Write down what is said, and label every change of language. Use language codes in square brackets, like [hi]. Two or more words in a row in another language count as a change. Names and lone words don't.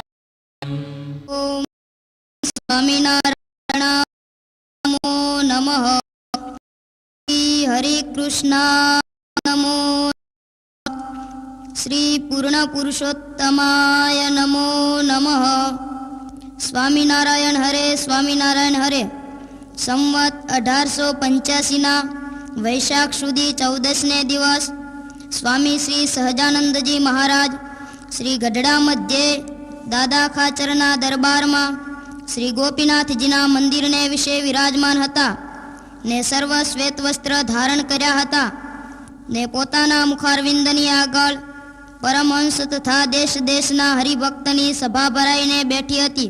[sa] ओम स्वामिनारायण नमो नमः. श्री हरे कृष्णा नमो. श्री पूर्ण पुरुषोत्तमाय नमो नमः. [gu] સ્વામિનારાયણ હરે સ્વામિનારાયણ હરે. સંવત 1885ના વૈશાખ સુધી 14ને દિવસ સ્વામી શ્રી સહજાનંદજી મહારાજ શ્રી ગઢડા મધ્યે દાદા ખાચરના દરબારમાં શ્રી ગોપીનાથજીના મંદિરને વિશે વિરાજમાન હતા ને સર્વ શ્વેત વસ્ત્ર ધારણ કર્યા હતા ને પોતાના મુખારવિંદની આગળ પરમહંસ તથા દેશ દેશના હરિભક્તની સભા ભરાઈને બેઠી હતી.